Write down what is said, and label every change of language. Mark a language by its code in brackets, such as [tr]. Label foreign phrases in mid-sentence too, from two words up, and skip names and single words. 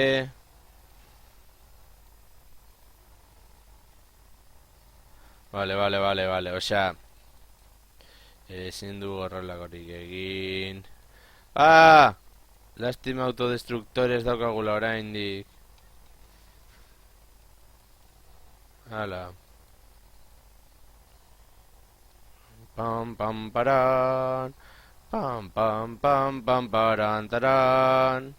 [es] Vale. Osea... [eu] Ezin du horrelakorik egin... Ah! [es] Lastima autodestructores [eu] daukagula oraindik. Hala. Pam pam paran. Pam pam pam pam paran taran.